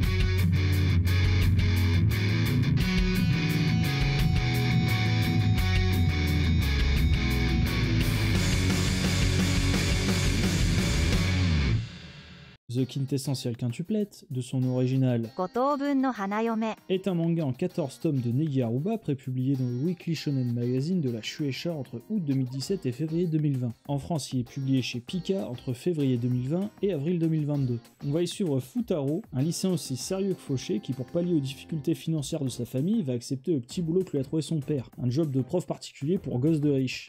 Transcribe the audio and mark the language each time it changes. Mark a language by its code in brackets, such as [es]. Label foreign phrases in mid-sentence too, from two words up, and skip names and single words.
[fr] The Quintessential Quintuplette, de son original, 五等分の花嫁 est un manga en 14 tomes de Negi Aruba prépublié dans le Weekly Shonen Magazine de la Shueisha entre août 2017 et février 2020. En France, il est publié chez Pika entre février 2020 et avril 2022. On va y suivre Futaro, un lycéen aussi sérieux que fauché qui, pour pallier aux difficultés financières de sa famille, va accepter le petit boulot que lui a trouvé son père, un job de prof particulier pour gosses de riches.